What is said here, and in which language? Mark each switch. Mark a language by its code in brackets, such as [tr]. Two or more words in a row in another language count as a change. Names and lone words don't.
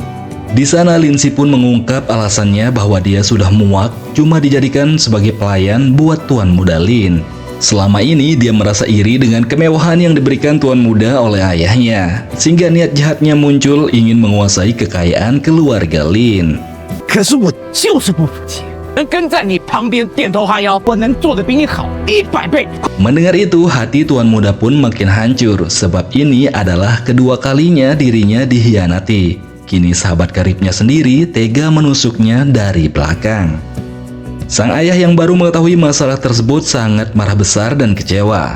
[id] Di sana Lin Si pun mengungkap alasannya bahwa dia sudah muak cuma dijadikan sebagai pelayan buat Tuan Muda Lin. Selama ini dia merasa iri dengan kemewahan yang diberikan Tuan Muda oleh ayahnya, sehingga niat jahatnya muncul ingin menguasai kekayaan keluarga Lin. [zh] 可是我就是不服气，能跟在你旁边点头哈腰，我能做得比你好100倍。 [id] Mendengar itu, hati Tuan Muda pun makin hancur, sebab ini adalah kedua kalinya dirinya dikhianati. Kini sahabat karibnya sendiri tega menusuknya dari belakang. Sang ayah yang baru mengetahui masalah tersebut sangat marah besar dan kecewa.